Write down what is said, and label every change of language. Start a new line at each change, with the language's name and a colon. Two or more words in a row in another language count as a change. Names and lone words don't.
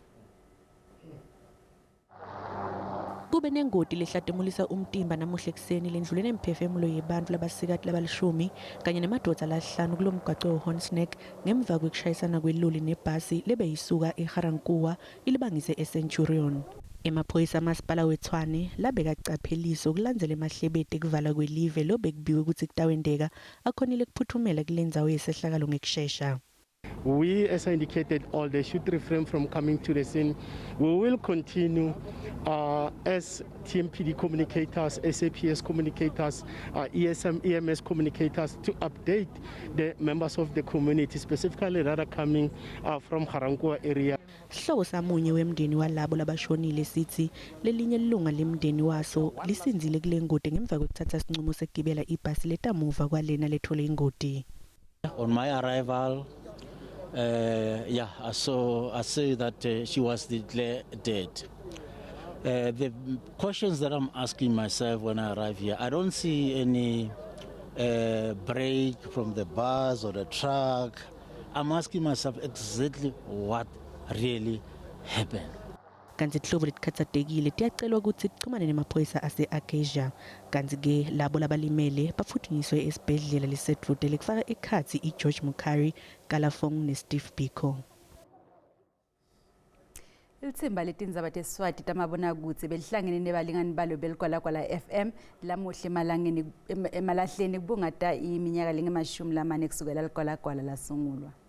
Swati: Kube nengoti lehlatemulisa umtimba namuhla ekuseni lendlulene imphefemulo yebantfu labasikati labalishumi kanye nemadvodza lahlanu kulomgwaqo weHornsneck ngemva kwekushayisana kweloli nebhasi lebeyisuka eGarankuwa ilibangise eCenturion. Emaphoyisa amasipala weTshwane labeka capheliso kulandzela emahlebete kuvala kwelive lobekubiwe ukuthi kutawendeka akhonile kuphuthumela kulendzawo yesehlakalo ngekushesha.
English: We, as I indicated, all they should refrain from coming to the scene. We will continue as TMPD communicators, SAPS communicators, EMS communicators to update the members of the community, specifically that are coming from Garankuwa area.
Swati: Hlobo samunye wemndeni walabo labashonile sithi lelinye ilunga lemndeni waso lisinzile kule ngoti ngemva kokuthatha isinqumo sekugibela ibhasi letamuva kwalena lethole ingoti.
English: On my arrival, I say that she was declared dead. The questions that I'm asking myself when I arrive here, I don't see any break from the bus or the truck. I'm asking myself exactly what really happened.
Swati: Kanti hlobo letikhathatekile tiyacelwa ukuthi kuxhumane nemaphoyisa ase-Acacia. Kanti ke labo labalimele bafuthunyiswe esibhedlela lisedvude lekufaka ekhatsi iGeorge Mukhari, Kalafong neSteve Biko. Ilithimba letindzaba teSiswati tamabonakudze belihlangene nebalingani balo beligwalagwala FM lamuhle emalahleni kubungata iminyaka lenge-40 kusukela ligwalagwala lasungulwa.